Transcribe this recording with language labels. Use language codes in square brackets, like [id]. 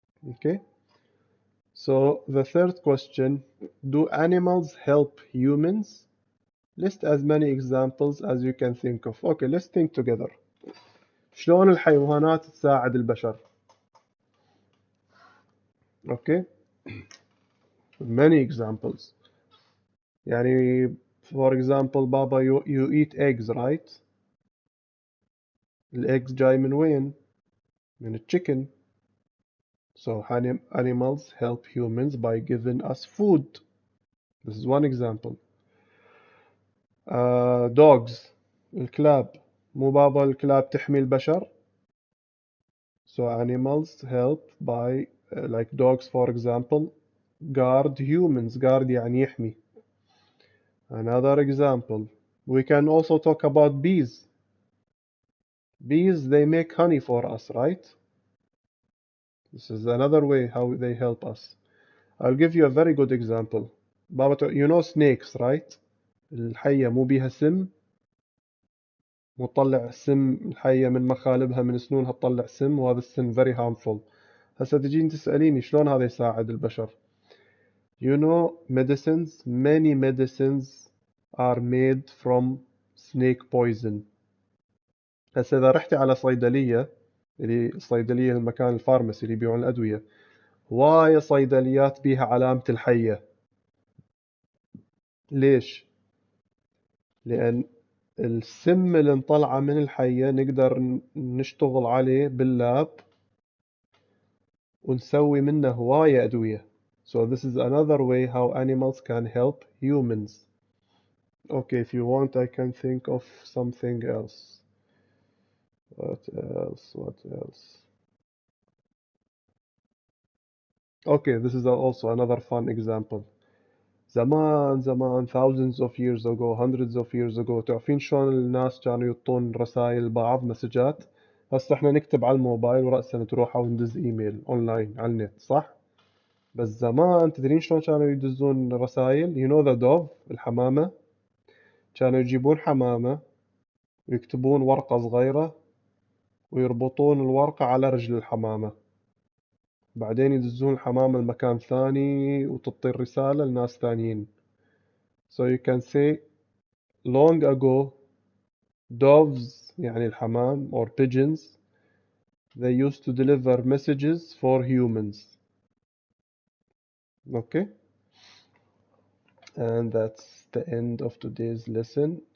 [en] Okay. So the third question, do animals help humans? List as many examples as you can think of. Okay, let's think together. [ar] شلون الحيوانات تساعد البشر؟ Okay. [en] Many examples. يعني for example بابا you eat eggs, right? [ar] الeggs جاي من وين؟ من chicken. [en] So animals help humans by giving us food. This is one example. Dogs, الكلاب. [ar] مو بابا الكلاب تحمي البشر. [en] So animals help by like dogs for example guard humans. Guard [ar] يعني يحمي. [en] Another example. We can also talk about bees. Bees, they make honey for us, right? This is another way how they help us. I'll give you a very good example. بابا, you know snakes, right? [ar] الحية مو بيها سم، وتطلع سم الحية من مخالبها من سنونها تطلع سم، وهذا السم [en] very harmful. [ar] هسه تجين تسأليني شلون هذا يساعد البشر. [en] You know medicines, many medicines are made from snake poison. [ar] هسه إذا رحتي على صيدلية، اللي الصيدلية المكان الفارماسي اللي يبيعون الأدوية، هواية صيدليات بيها علامة الحية. ليش؟ لأن السم اللي انطلعه من الحية نقدر نشتغل عليه باللاب ونسوي منه هواية أدوية. [en] So this is another way how animals can help humans. Okay, if you want, I can think of something else. What else? What else? Okay, this is also another fun example. [ar] زمان زمان [en] thousands of years ago, [ar] hundreds of years ago, تعرفين شلون الناس كانوا يطون رسائل بعض مسجات؟ هسه احنا نكتب على الموبايل ورأسا تروح وندز ايميل اونلاين على النت، صح؟ بس زمان تدرين شلون كانوا يدزون رسائل؟ [en] You know the dove, [ar] الحمامة؟ كانوا يجيبون حمامة ويكتبون ورقة صغيرة ويربطون الورقة على رجل الحمامة، بعدين يدزون الحمامة لمكان ثاني وتطير رسالة لناس ثانيين. [en] So you can say long ago doves [ar] يعني الحمام [en] or pigeons, they used to deliver messages for humans. Okay, and that's the end of today's lesson.